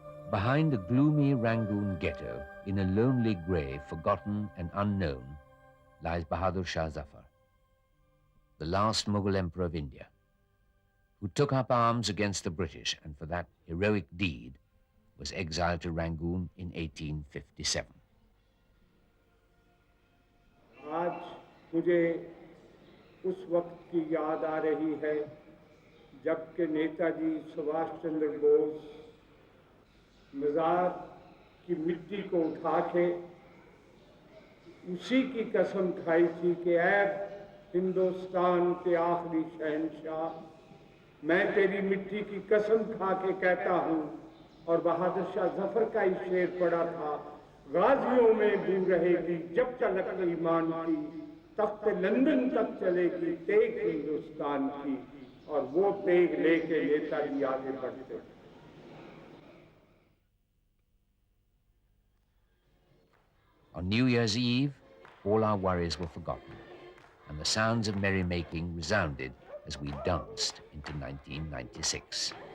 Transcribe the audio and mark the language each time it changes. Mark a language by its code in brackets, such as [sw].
[en] Behind the gloomy Rangoon ghetto, in a lonely grave, forgotten and unknown, lies Bahadur Shah Zafar, the last Mughal emperor of India, who took up arms against the British and for that heroic deed was exiled to Rangoon in 1857. [hi] आज मुझे उस वक्त की याद आ रही है जबकि नेताजी सुभाष चंद्र बोस मज़ार की मिट्टी को उठा के उसी की कसम खाई थी कि ऐ हिंदुस्तान के आखिरी शहंशाह, मैं तेरी मिट्टी की कसम खा के कहता हूँ। और बहादुर शाह जफर का ही शेर पड़ा था, गाजियों में बू रहेगी जब तलक ईमान की, तख्त लंदन तक चलेगी तेग हिंदुस्तान की। और वो तेग लेके नेताजी आगे बढ़ते। [en] On New Year's Eve, all our worries were forgotten, and the sounds of merrymaking resounded as we danced into 1996.